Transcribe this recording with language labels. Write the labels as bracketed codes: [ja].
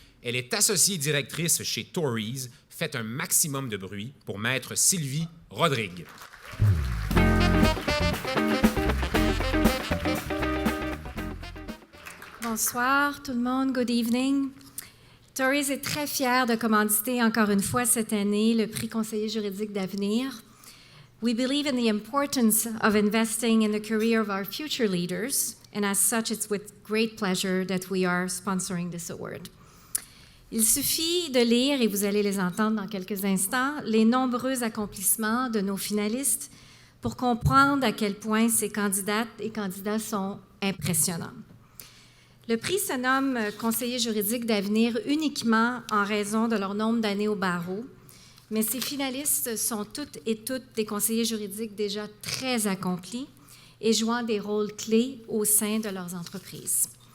[fr] Elle est associée directrice chez Tories. Faites un maximum de bruit pour Maître Sylvie Rodrigue. Bonsoir tout le monde, [en] good evening. [fr] Tories est très fière de commanditer encore une fois cette année le prix conseiller juridique d'avenir. [en] We believe in the importance of investing in the career of our future leaders, and as such, it's with great pleasure that we are sponsoring this award. [fr] Il suffit de lire, et vous allez les entendre dans quelques instants, les nombreux accomplissements de nos finalistes pour comprendre à quel point ces candidates et candidats sont impressionnants. Le prix se nomme conseiller juridique d'avenir uniquement en raison de leur nombre d'années au barreau, mais ces finalistes sont toutes et toutes des conseillers juridiques déjà très accomplis et jouant des rôles clés au sein de leurs entreprises.